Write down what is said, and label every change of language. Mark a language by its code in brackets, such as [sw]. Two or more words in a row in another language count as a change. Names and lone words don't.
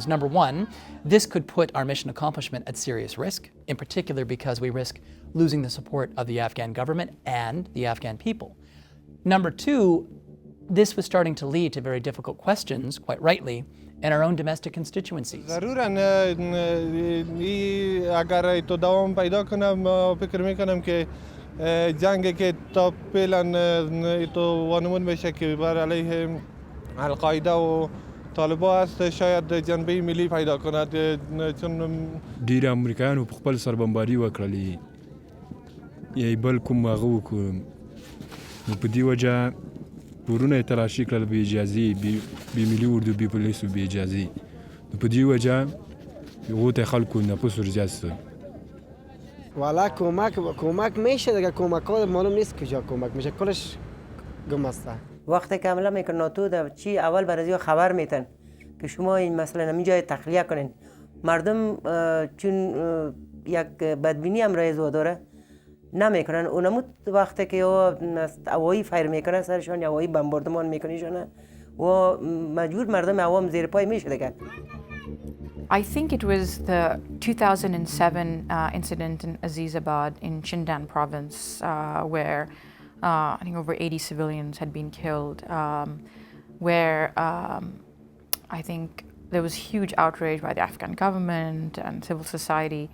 [en] Number one, this could put our mission accomplishment at serious risk, in particular because we risk losing the support of the Afghan government and the Afghan people. Number two, this was starting to lead to very difficult questions, quite rightly, in our own domestic constituencies. [fa] جنگ که تا فعلا تو وانمود میشه که بر علیه القاعده و طالبان است، شاید جنبه ملی پیدا کند، چون [ps] ډیر امریکایانو په خپل سربمباري وکړلې یا بل کوم هغه وکړو، نو په دې وجه کورونه یې تلاشي کړل بې اجازې، بې ملي اردو بې پولیسو بې اجازې، نو په دې وجه هغو ته خلکو نفوس ورزیات شو. [fa] والا کمک میشه دیگه، کمک ها معلوم نیست کجا کمک میشه، کلش گم است. وقتی که حمله میکنن ناتو در چی اول برای خبر میتن که شما این مثلا همین جای تخلیه کنین، مردم چون یک بدبینی هم رایج داره نمیکنن. اونموت وقتی که هوایی فایر میکنه سرشان یا هوایی بمباردمان میکنیشون و مجبور مردم عوام زیر پای میشه دیگه. [en] I think it was the 2007 incident in Azizabad in Chindan province where I think over 80 civilians had been killed, where I think there was huge outrage by the Afghan government and civil society.